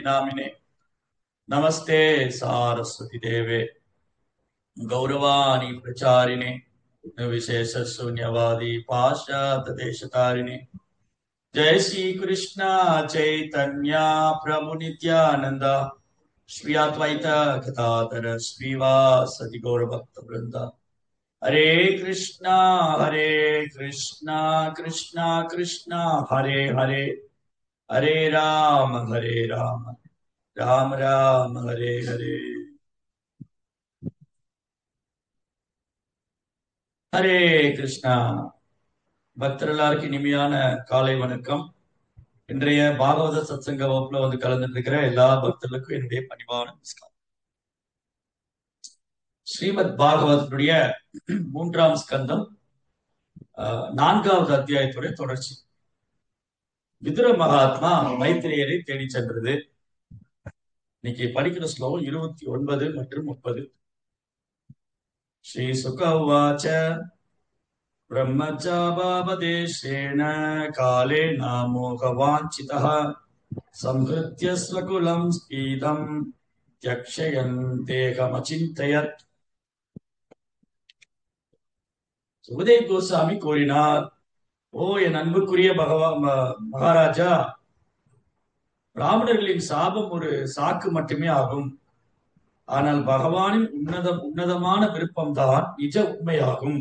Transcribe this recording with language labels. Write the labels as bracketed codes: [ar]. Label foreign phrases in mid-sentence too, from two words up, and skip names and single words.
[sa] नामिने नमस्ते सारस्वती देवे गौरवाणी प्रचारिणे विशेषशून्यवादी पाश्चात्यदेशतारिणे जय श्री कृष्ण चैतन्य प्रभु नित्यानंद श्री अद्वैत गदाधर श्रीवासदि गौर भक्त वृंद हरे कृष्णा कृष्णा कृष्णा हरे हरे हरे राम राम राम हरे हरे ஹரே கிருஷ்ணா. [ta] பக்தர் எல்லாருக்கும் இனிமையான காலை வணக்கம். இன்றைய பாகவத சத்சங்க வகுப்புல வந்து கலந்துட்டு இருக்கிற எல்லா பக்தர்களுக்கும் என்னுடைய பணிவான நமஸ்காரம். ஸ்ரீமத் பாகவதனுடைய 3ஆம் ஸ்கந்தம் 4வது அத்தியாயத்துடைய தொடர்ச்சி. விதுர மகாத்மா மைத்திரேயரை தேடி சென்றது. இன்னைக்கு படிக்கிற ஸ்லோகம் 29 மற்றும் 30. [sa] श्री शुक उवाच ब्रह्मचापापदेशेन कालेन मोहवाञ्छितः संहृत्य स्वकुलं स्पीदं त्यक्षयन् देहमचिन्तयत्. [ta] சுகதேவ் கோசாமி கூறினார், ஓ என் அன்புக்குரிய மகாராஜா, பிராமணர்களின் சாபம் ஒரு சாக்கு மட்டுமே ஆகும். ஆனால் பகவானின் உன்னதமான விருப்பம்தான் நிஜ உண்மையாகும்.